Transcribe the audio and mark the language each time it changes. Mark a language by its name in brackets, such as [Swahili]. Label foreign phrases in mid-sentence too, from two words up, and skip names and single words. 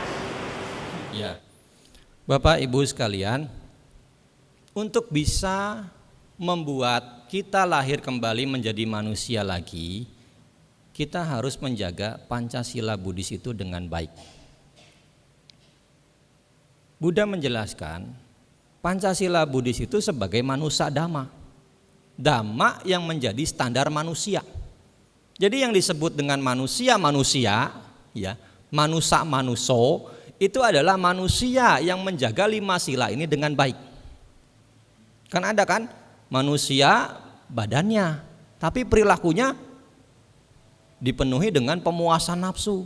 [Indonesian] Ya, Bapak Ibu sekalian, untuk bisa membuat kita lahir kembali menjadi manusia lagi, kita harus menjaga Pancasila Buddhis itu dengan baik. Buddha menjelaskan Pancasila Buddhis itu sebagai [Pali] manusa dhamma, [Indonesian] dhamma yang menjadi standar manusia. Jadi yang disebut dengan manusia, ya, [Pali] manusa manuso, [Indonesian] itu adalah manusia yang menjaga 5 sila ini dengan baik. Kan ada kan manusia badannya, tapi perilakunya dipenuhi dengan pemuasan nafsu.